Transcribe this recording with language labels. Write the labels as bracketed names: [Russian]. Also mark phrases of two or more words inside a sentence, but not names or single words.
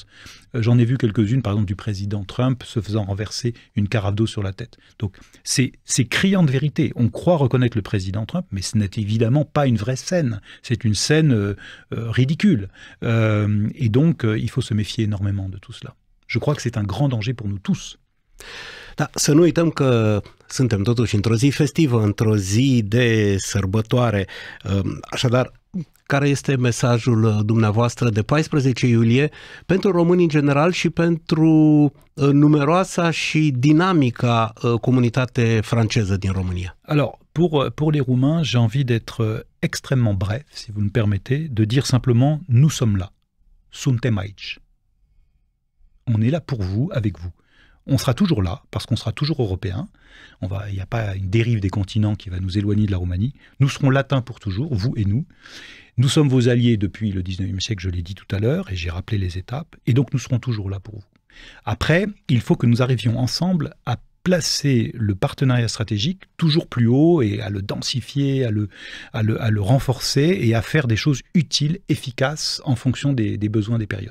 [French] J'en ai vu quelques-unes, par exemple, du président Trump se faisant renverser une carafe d'eau sur la tête. Donc, c'est criant de vérité. On croit reconnaître le président Trump, mais ce n'est évidemment pas une vraie scène. C'est une scène ridicule. Et donc, il faut se méfier énormément de tout cela. Je crois que c'est un grand danger pour nous tous. [Romanian] Da, să nu uităm că suntem totuși într-o zi festivă, într-o zi de sărbătoare. Așadar, care este mesajul dumneavoastră de 14 iulie pentru români în general și pentru numeroasa și dinamica comunitate franceză din România? [French] Alors, pour les Roumains, j'ai envie d'être extrêmement bref, si vous me permettez, de dire simplement « nous sommes là, [Romanian] suntem aici ». [French] On est là pour vous, avec vous. On sera toujours là, parce qu'on sera toujours européen. Il n'y a pas une dérive des continents qui va nous éloigner de la Roumanie. Nous serons latins pour toujours, vous et nous. Nous sommes vos alliés depuis le 19e siècle, je l'ai dit tout à l'heure, et j'ai rappelé les étapes. Et donc nous serons toujours là pour vous. Après, il faut que nous arrivions ensemble à placer le partenariat stratégique toujours plus haut et à le densifier, à le renforcer et à faire des choses utiles, efficaces en fonction des besoins des périodes.